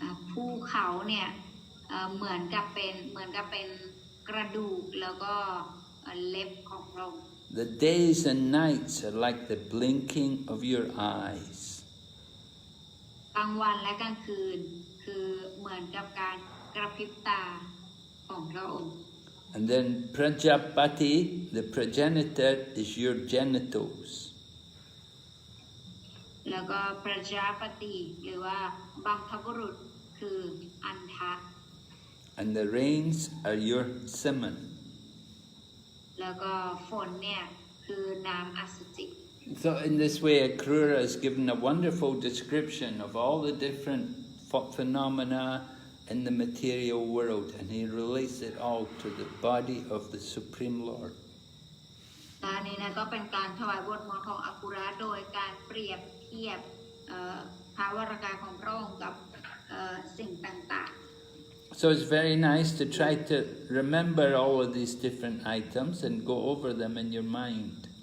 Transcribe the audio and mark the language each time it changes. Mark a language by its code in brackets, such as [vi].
[th] ภูเขาเนี่ยเหมือนกับเป็นกระดูกแล้วก็เล็บของเรา [en] The days and nights are like the blinking of your eyes. ต [th] กลางวันและกลางคืนคือเหมือนกับการกระพริบตาของพระองค์ [en] And then Prajapati, the progenitor, is your genitals. [th] แล้วก็ประชาปฏิหรือว่าบัมพบุรุษคืออันทะ [en] And the rains are your semen. [th] แล้วก็ฝนเนี่ยคือน้ำอสุจิ [en] So in this way, Akrura is given a wonderful description of all the different phenomena in the material world, and he relates it all to the body of the Supreme Lord. [th] ตอนนี้นะก็เป็นการถวายบทมนต์ของอักุระโดยการเปรียบเทียบภาวรากายของพระองค์กับสิ่งต่างๆ [en] So it's very nice to try to remember all of these different items and go over them in your mind.